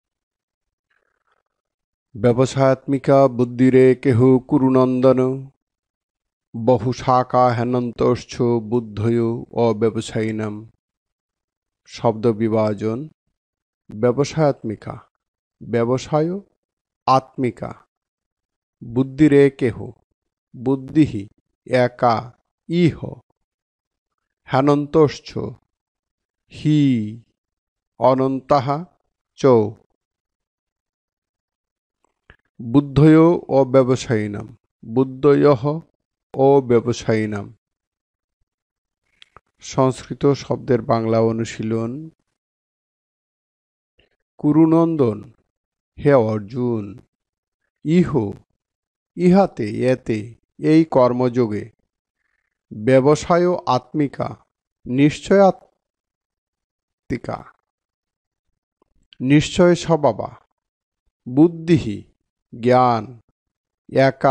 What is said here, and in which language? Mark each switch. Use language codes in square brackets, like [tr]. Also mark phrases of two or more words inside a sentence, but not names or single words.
[sa] ব্যবসায়াত্মিকা বুদ্ধিরে কেহ কুরুনন্দন বহু শাখা হেনন্তশ্চ বুদ্ধয় অব্যবসায়িনাম। [bn] শব্দ বিভাজন। [sa] ব্যবসায়াত্মিকা ব্যবসায় আত্মিকা বুদ্ধিরে কেহ বুদ্ধি একা ইহ হেনন্তশ্চ হি অনন্তঃ চ বুদ্ধয় অব্যবসায়িনাম বুদ্ধয়ঃ অব্যবসায়িনাম। [bn] সংস্কৃত শব্দের বাংলা অনুশীলন। কুরুনন্দন হে অর্জুন, ইহ ইহাতে এতে এই কর্মযোগে [sa] ব্যবসায় আত্মিকা নিশ্চয়াত্মিকা নিশ্চয় স্বভাবা বুদ্ধি জ্ঞান একা